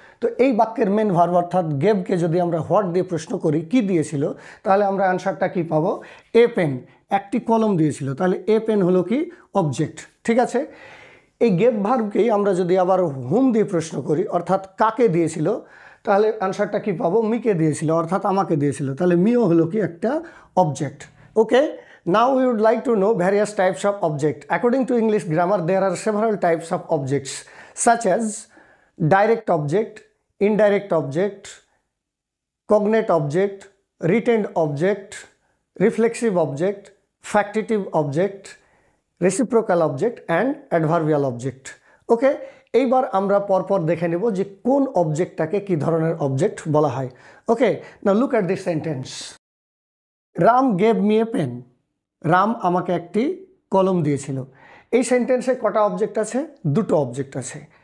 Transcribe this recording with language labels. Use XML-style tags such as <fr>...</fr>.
<bn>তো এই বাক্যের মেন ভার্ব অর্থাৎ গেভকে যদি আমরা হোয়াট দিয়ে প্রশ্ন করি কি দিয়েছিল তাহলে আমরা আনসারটা কি পাবো, এ পেন, একটি কলম দিয়েছিল। তাহলে এ পেন হলো কি অবজেক্ট। ঠিক আছে, এই গেভ ভার্বকেই আমরা যদি আবার হুম দিয়ে প্রশ্ন করি অর্থাৎ কাকে দিয়েছিল তাহলে আনসারটা কি পাবো, মিকে দিয়েছিল অর্থাৎ আমাকে দিয়েছিল। তাহলে মিও হলো কি একটা object.</bn> <en>Okay, now we would like to know various types of object. According to English grammar, there are several types of objects such as direct object, indirect object, cognate object, retained object, reflexive object, factitive object, reciprocal object and adverbial object.</en> <bn>ওকে, এইবার আমরা পরপর দেখে নেব যে কোন অবজেক্টটাকে কি ধরনের object বলা হয়।</bn> <en>Okay, now look at this sentence. Ram gave me a pen.</en> <bn>Ram আমাকে একটি কলম দিয়েছিল। এই সেন্টেন্সে কটা অবজেক্ট আছে? দুটো অবজেক্ট আছে।</bn>